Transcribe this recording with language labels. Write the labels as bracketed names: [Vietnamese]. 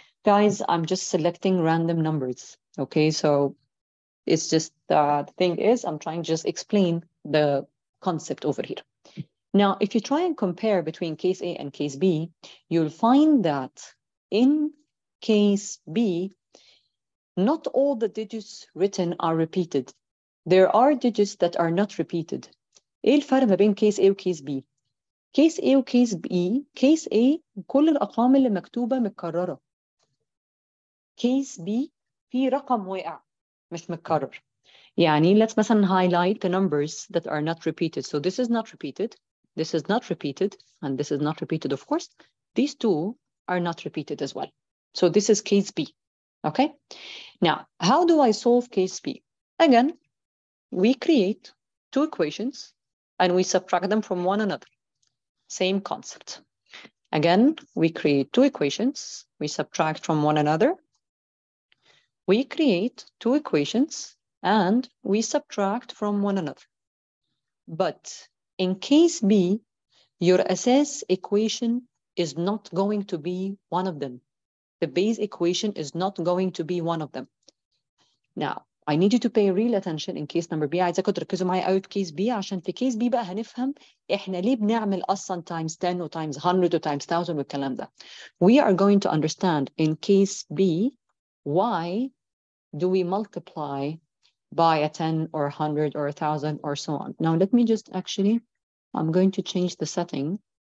[English] Guys, I'm just selecting random numbers, okay? So it's just the thing is I'm trying to just explain the concept over here. Now, if you try and compare between case A and case B, you'll find that in case B, not all the digits written are repeated. There are digits that are not repeated. [Arabic] إيه الفرق ما بين case A و case B؟ case A و case B, case A كل الأرقام اللي مكتوبة متكررة. case B في رقم واقع مش متكرر. [English] يعني let's مثلا highlight the numbers that are not repeated. So this is not repeated, this is not repeated, and this is not repeated, of course. These two are not repeated as well. So this is case B, okay? Now, how do I solve case B? Again, we create two equations and we subtract them from one another. Same concept. Again, we create two equations, we subtract from one another. We create two equations and we subtract from one another. But in case B, your assess equation is not going to be one of them. The base equation is not going to be one of them. Now, I need you to pay real attention in case number B. [Arabic] عايزاكم تركزوا معايا قوي في case B عشان في case B بقى هنفهم احنا ليه بنعمل اصلا times 10 و times 100 و times 1000 والكلام ده. [English] We are going to understand in case B why do we multiply by a 10 or 100 or 1,000 or so on. Now, let me just actually, I'm going to change the setting.